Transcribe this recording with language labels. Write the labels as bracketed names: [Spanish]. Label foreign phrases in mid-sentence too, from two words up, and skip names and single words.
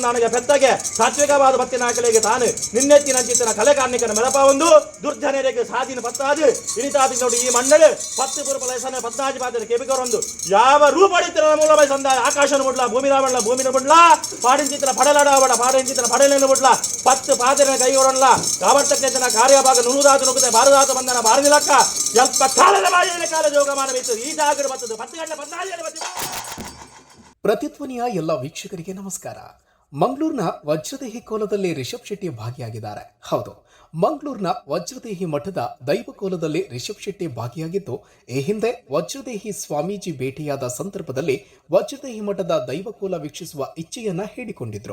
[Kannada] ನಾಣಗೆ ಪೆತ್ತಗೆ ಸಾತ್ವಿಕವಾದ ಬತ್ತಿನ ಆಕಲೆಗೆ ತಾನು ನಿನ್ನೆತ್ತಿನಂಚಿತನ ಕಲೆ ಕಾರ್ಮಿಕನ ಮೆರಪ ಒಂದು ದುರ್ಜನರಿಗೆ ಸಾಧಿನ ಪತ್ತಾದು ಇನಿತಾದಿ ನೋಡಿ ಈ ಮಣ್ಣಳು 10 ಪುರಪಲಸನ 14 ಪಾತ್ರ ಕೆಬಿಕರೊಂದು ಯಾವ ರೂಪಡಿತರ ಮೂಲಮೈ ಸಂದಾಯ ಆಕಾಶನ ಮುಡ್ಲ ಭೂಮಿ ರಾವಣ ಭೂಮಿನ ಮುಡ್ಲ ಪಾಡಿಂಚಿತ್ರ ಪಡಲಾಡಾವಡ ಪಾಡಿಂಚಿತ್ರ ಪಡಲೇನ ಮುಡ್ಲ 10 ಪಾದರ ಕೈಗೊಡಲ್ಲ ಕಾವರ್ತಕ್ಕೆ ಜನ ಕಾರ್ಯಭಾಗ ನುಣುದಾತ ನುಗ್ಗುತ್ತೆ ಭಾರದಾತ ಬಂಧನ ಭಾರದಿಲಕ್ಕ ಸ್ವಲ್ಪ ಕಾಲದ ಬಾಯಿಯಲ್ಲಿ ಕಾಲ ಜೋಗ ಮಾಡಬೇಕು ಈ ಜಾಗರ ಬರ್ತದೆ 10 ಗಂಟೆ 14 ಪ್ರತಿಧ್ವನಿಯ ಎಲ್ಲ ವೀಕ್ಷಕರಿಗೆ ನಮಸ್ಕಾರ. ಮಂಗಳೂರಿನ ವಜ್ರದೇಹಿ ಕೋಲದಲ್ಲಿ ರಿಷಬ್ ಶೆಟ್ಟಿ ಭಾಗಿಯಾಗಿದ್ದಾರೆ. ಹೌದು, ಮಂಗಳೂರಿನ ವಜ್ರದೇಹಿ ಮಠದ ದೈವ ಕೋಲದಲ್ಲಿ ರಿಷಬ್ ಶೆಟ್ಟಿ ಭಾಗಿಯಾಗಿದ್ದು, ಈ ಹಿಂದೆ ವಜ್ರದೇಹಿ ಸ್ವಾಮೀಜಿ ಭೇಟಿಯಾದ ಸಂದರ್ಭದಲ್ಲಿ ವಜ್ರದೇಹಿ ಮಠದ ದೈವಕೋಲ ವೀಕ್ಷಿಸುವ ಇಚ್ಛೆಯನ್ನ ಹೇಳಿಕೊಂಡಿದ್ರು.